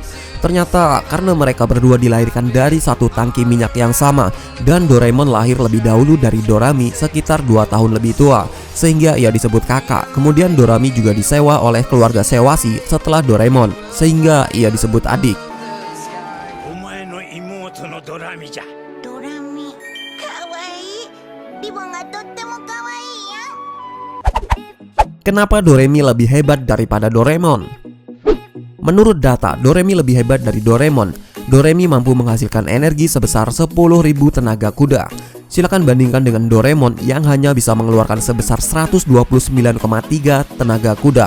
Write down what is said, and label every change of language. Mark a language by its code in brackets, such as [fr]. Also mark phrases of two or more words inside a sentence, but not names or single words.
[id] Ternyata karena mereka berdua dilahirkan dari satu tangki minyak yang sama, dan Doraemon lahir lebih dahulu dari Dorami sekitar 2 tahun lebih tua, sehingga ia disebut kakak. Kemudian Dorami juga disewa oleh keluarga Sewasi setelah Doraemon, sehingga ia disebut adik. [ja] ドラミかわいいリボンがとってもかわいいよ [id] Kenapa Doremi lebih hebat daripada Doraemon? Menurut data, Doremi lebih hebat dari Doraemon. Doremi mampu menghasilkan energi sebesar 10.000 tenaga kuda. Silakan bandingkan dengan Doraemon yang hanya bisa mengeluarkan sebesar 129,3 tenaga kuda.